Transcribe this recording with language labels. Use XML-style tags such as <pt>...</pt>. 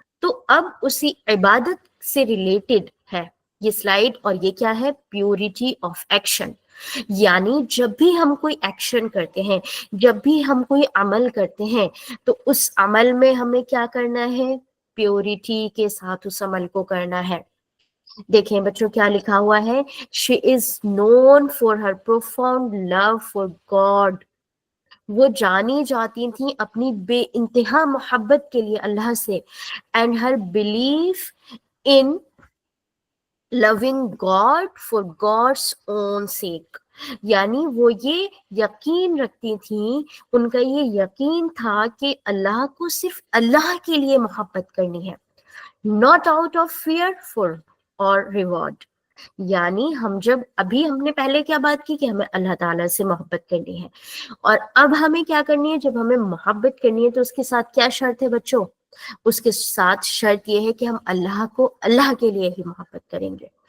<ur>تو اب اسی عبادت سے ریلیٹڈ ہے یہ سلائیڈ، اور یہ کیا ہے؟ Purity of action. یعنی جب بھی ہم کوئی ایکشن کرتے ہیں، جب بھی ہم کوئی عمل کرتے ہیں، تو اس عمل میں ہمیں کیا کرنا ہے؟ پیورٹی کے ساتھ اس عمل کو کرنا ہے. دیکھیں بچوں کیا لکھا ہوا ہے،</ur> <en>she is known for her profound love for God.</en> <ur>وہ جانی جاتی تھیں اپنی بے انتہا محبت کے لیے اللہ سے.</ur> <en>and her belief in loving God for God's own sake.</en> <ur>یعنی وہ یہ یقین رکھتی تھیں، ان کا یہ یقین تھا کہ اللہ کو صرف اللہ کے لیے محبت کرنی ہے،</ur> <en>not out of fear for or reward.</en> <ur>یعنی ہم نے پہلے کیا بات کی کہ ہمیں اللہ تعالیٰ سے محبت کرنی ہے، اور اب ہمیں کیا کرنی ہے؟ جب ہمیں محبت کرنی ہے تو اس کے ساتھ کیا شرط ہے بچوں؟ اس کے ساتھ شرط یہ ہے کہ ہم اللہ کو اللہ کے لیے ہی محبت کریں گے.</ur>